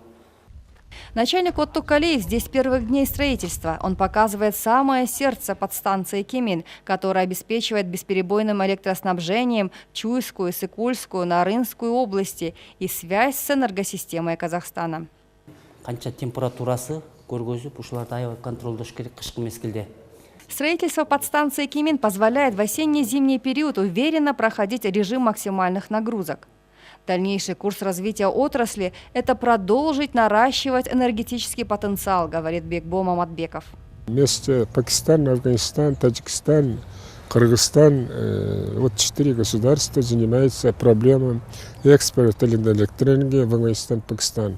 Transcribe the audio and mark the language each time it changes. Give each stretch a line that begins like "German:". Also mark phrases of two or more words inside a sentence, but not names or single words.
Russian: Начальник Оттукалиев здесь с первых дней строительства. Он показывает самое сердце подстанции Кемин, которая обеспечивает бесперебойным электроснабжением Чуйскую, Сыкульскую, Нарынскую области и связь с энергосистемой Казахстана.
Kyrgyz: Канча температурасы көргөзүп, ушуларды аябай контролдош керек кышкы мезгилде.
Russian: Строительство подстанции Кимин позволяет в осенне-зимний период уверенно проходить режим максимальных нагрузок. Дальнейший курс развития отрасли – это продолжить наращивать энергетический потенциал, говорит Бекбо Маматбеков. Вместе Пакистан, Афганистан, Таджикистан, Кыргызстан, вот 4 государства занимаются проблемой экспорта электроэнергии в Афганистан, Пакистан.